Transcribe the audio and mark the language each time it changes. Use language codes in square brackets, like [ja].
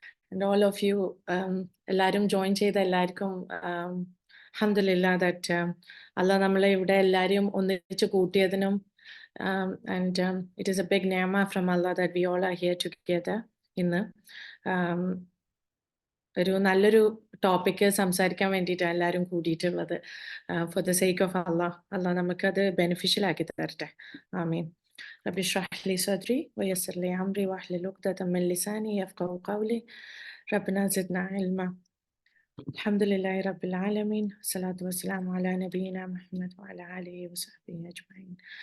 [en] And all of you, [ml] എല്ലാരും join ചെയ്ത എല്ലാവർക്കും alhamdulillah [en] that Allah [ml] നമ്മളെ ഇവിടെ എല്ലാരെയും ഒന്നിച്ച് കൂട്ടിയതിനും [en] and it is a big ni'mah from Allah that we all are here together [ml] ഇന്ന് ഒരു നല്ലൊരു ടോപ്പിക്ക് സംസാരിക്കാൻ വേണ്ടിയിട്ടാണ് എല്ലാവരും കൂടിയിട്ടുള്ളത്. [en] for the sake of Allah [ml] നമുക്കത് ബെനിഫിഷ്യൽ ആക്കി തരട്ടെ. [ar] ആമീൻ. رب اشرح لي صدري ويسر لي أمري واحلل عقدة من لساني يفقهوا قولي ربنا زدنا علما. الحمد لله رب العالمين، الصلاة والسلام على نبينا محمد وعلى آله وصحبه أجمعين.